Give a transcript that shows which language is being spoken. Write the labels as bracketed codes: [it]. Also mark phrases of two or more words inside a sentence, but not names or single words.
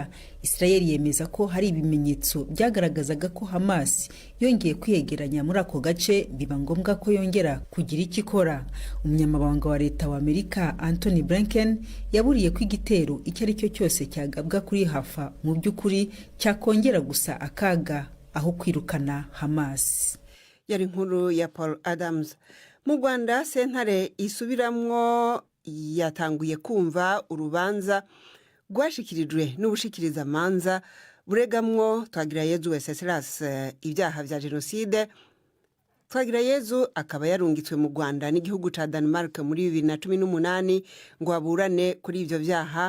[rw] Isirayeli yemeza ko hari ibimenyetso byagaragazaga ko Hamas yongeye kwiyegeranya muri ako gace, biba ngombwa ko yongera kugira icyo ikora. Umunyamabanga wa leta wa Amerika Anthony Blinken yaburiye ko igitero icyo ari cyo cyose cyagabwa kuri Hafa mu by'ukuri cyakongera gusa akaga aho kwirukana Hamas. Yari inkuru ya Paul Adams. [rn] Mu Rwanda, sentare isubiramwo yatanguye kumva urubanza rwashikirijwe n'ubushikirizamanza buregamwo Twagirayezu Wenceslas ibyaha vya jenoside. Twagirayezu akaba yarungitswe mu Rwanda n'igihugu ca Denmark muri 2018 ngo aburane kuri ivyo vyaha.